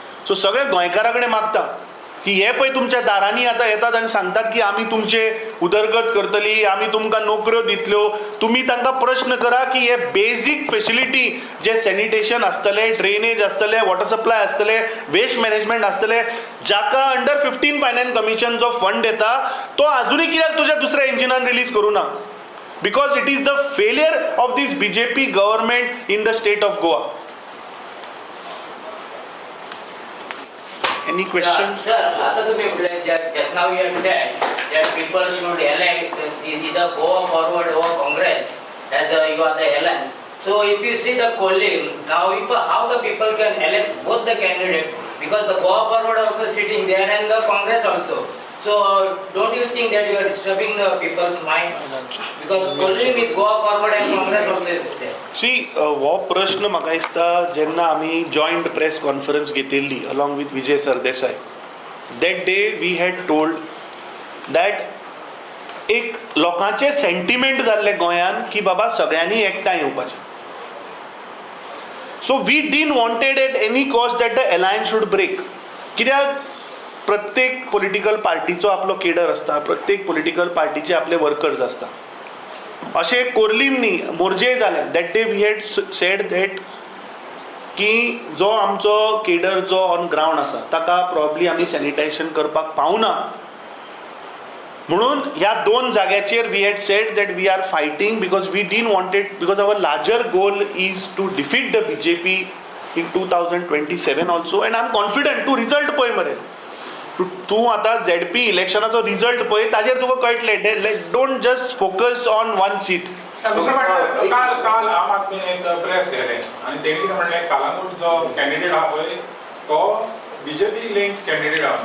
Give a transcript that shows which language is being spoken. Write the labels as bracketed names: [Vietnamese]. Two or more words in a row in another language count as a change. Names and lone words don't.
[Konkani] सो सगळे गोंयकारां कडेन मागता की हे पळय तुमच्या दारांनी आतां येतात आनी सांगतात की आमी तुमचे उदरगत करतली, आमी तुमकां नोकऱ्यो दितल्यो. तुमी तांकां प्रश्न करा की हे [English] basic facility [Konkani] जे सॅनिटेशन आसतले, ड्रेनेज आसतले, [English] water supply [Konkani] आसतले, [English] waste management [Konkani] आसतले, जाका [English] under 15 finance commission [Konkani] जो फंड येता तो आजुनूय कित्याक तुज्या दुसऱ्या इंजिनान रिलीज करूं ना? [English] Because it is the failure of this BJP government in the state of Goa. Any questions? Sir, [Marathi] आता तुम्ही [English] just now you have said that people should elect either go forward or Congress as you are the alliance. So if you see the Kolim, now if how the people can elect both the candidate, because the go forward also sitting there and the Congress also. So don't you think that you are disturbing the people's mind? Because Kolim is go forward and Congress also is there. [Konkani] सी हो प्रश्न म्हाका दिसता जेन्ना आमी [English] joint press conference [Konkani] घेतिल्ली [English] along with [Konkani] विजय सरदेसाय, [English] That day we had told that [Konkani] एक लोकांचे सेंटिमेंट जाल्ले गोंयान की बाबा सगळ्यांनी एकठांय येवपाचें. [English] So we didn't wanted at any cost that the alliance should break. [Konkani] कित्याक प्रत्येक [English] political party [Konkani] आपलो केडर आसता, प्रत्येक [English] political party [Konkani] आपले वर्कर्स आसता. अशें कोर्लीम न्ही, मोर्जे जालें. [English] That day we had said that [Konkani] की जो आमचो केडर जो ऑन ग्रावंड आसा ताका प्रॉब्ली आमी सॅनिटायझेशन करपाक पावना, म्हणून ह्या दोन जाग्याचेर [English] we had said that we are fighting because we didn't wanted, because our larger goal is to defeat the BJP in 2027 also. And I am confident. [Konkani] तूं रिजल्ट पळय मरे, तूं आतां ZP इलेक्शनाचो रिजल्ट पळय, ताजेर तुका कळटलें. [English] Don't just focus on one seat. [Konkani] काल आम आदमी एक [English] press [Konkani] आनी तेणी म्हणलें कालांगूट जो कॅन्डिडेट आहा पळय तो BJP लिंक कॅन्डिडेट आहा.